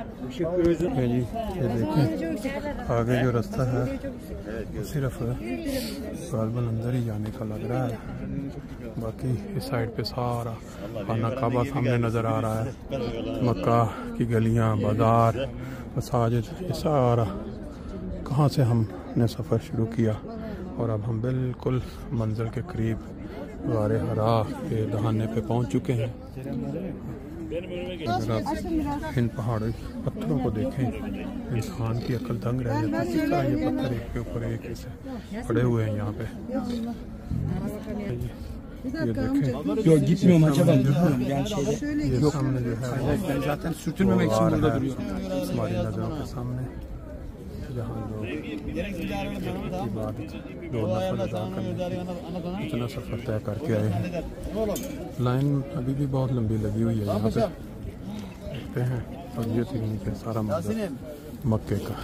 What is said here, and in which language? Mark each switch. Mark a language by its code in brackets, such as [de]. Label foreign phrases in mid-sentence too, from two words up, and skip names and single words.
[ur] یہ جی یہ دیکھیں آگے جو راستہ ہے وہ صرف غالباً اندر ہی جانے کا لگ رہا ہے، باقی اس سائیڈ پہ سارا خانہ کعبہ سامنے نظر آ رہا ہے، مکہ کی گلیاں، بازار، مساجد، یہ سارا کہاں سے ہم نے سفر شروع کیا اور اب ہم بالکل منزل کے قریب غار حرا کے دہانے پہ پہنچ چکے ہیں. اگر آپ ان پہاڑی پتھروں کو دیکھیں انسان کی عقل دنگ رہ جاتی ہے. کس طرح یہ پتھر ایک کے اوپر ایک ایسے پڑے ہوئے ہیں یہاں پہ. یہ دیکھیں [tr] Yok gitmiyorum acaba [ur] یہ سامنے جو ہے [tr] ben zaten sürtünmemek için burada duruyorum. [ur] ہماری نظروں کے سامنے جہاں لوگ عبادت دو نفل ادا کرنے اتنا سفر طے کر کے آئے ہیں. لائن ابھی بھی بہت لمبی لگی ہوئی ہے یہاں پہ دیکھتے ہیں. اور یہ تھی نیچے سارا منظر مکے کا.